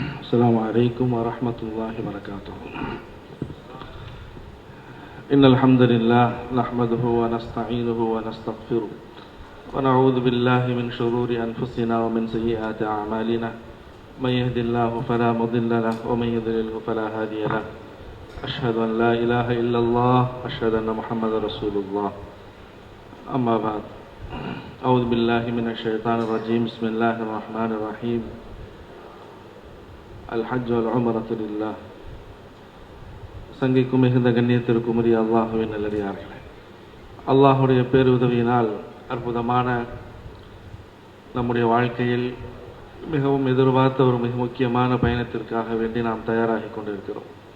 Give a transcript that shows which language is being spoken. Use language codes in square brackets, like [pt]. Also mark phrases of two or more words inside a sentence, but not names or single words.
[ar] السلام عليكم ورحمة الله وبركاته. إن الحمد لله نحمده ونستعينه ونستغفره ونعوذ بالله من شرور أنفسنا ومن سيئات أعمالنا من يهده الله فلا مضل له ومن يضلله فلا هادي له. أشهد أن لا إله إلا الله أشهد أن محمدا رسول الله. أما بعد. أعوذ بالله من الشيطان الرجيم. بسم الله الرحمن الرحيم. الحج والعمرة لله. [ta] சங்கைக்கும் மிகுந்த கண்ணியத்திற்கும் உரிய அல்லாஹுவின் நல்லடியார்களே, அல்லாஹுடைய பேருதவியினால் அற்புதமான நம்முடைய வாழ்க்கையில் மிகவும் எதிர்பார்த்த ஒரு மிக முக்கியமான பயணத்திற்காக வேண்டி நாம் தயாராகி கொண்டிருக்கிறோம்.